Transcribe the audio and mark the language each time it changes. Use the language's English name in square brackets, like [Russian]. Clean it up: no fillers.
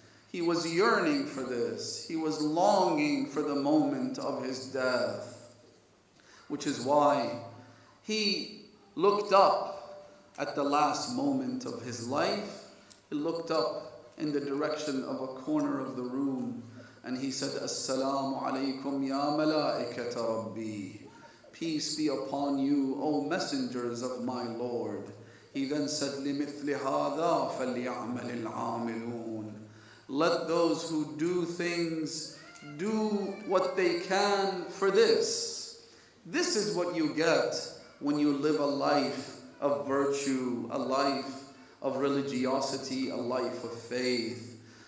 [English] He was yearning for this. He was longing for the moment of his death, which is why he looked up at the last moment of his life. He looked up in the direction of a corner of the room, and he said, [Arabic] Assalamu alaikum ya malaikata Rabbi. [English] Peace be upon you, O messengers of my Lord. He then said, [Arabic] لِمِثْلِ هَذَا فَلْيَعْمَلِ الْعَامِلُونَ. [English] Let those who do things do what they can for this. This is what you get when you live a life of virtue, a life of religiosity, a life of faith.